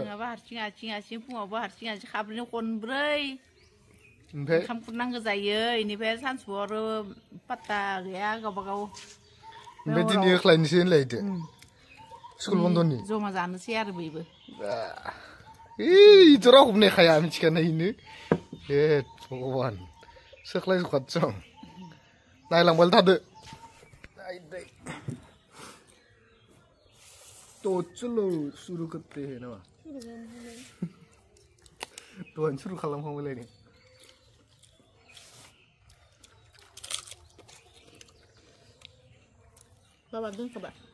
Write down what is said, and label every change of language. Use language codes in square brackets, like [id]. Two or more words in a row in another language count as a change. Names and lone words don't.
[brx] हारसिं फुङावबो हारसिं खाब्रैनो खनब्रै ओमफ्राय ओंखाम खुरनांगौ जायो इनिफ्राय सानसुआव आरो पात्ता गैया गावबा गाव ओमफ्राय दिनै होख्लायनोसै होनलायदो स्कुल बन्दनि जमा जानोसै आरो बयबो इथ' रावखौबो नेखाया मिथिखानायनो हे भगबान सोख्लायजोबखादों नायलांबायल थादो [hi] तो चलो शुरू करते हैं ना तो [brx] शुरू खालामखांबायलाय नो बाबा दोनखाबाय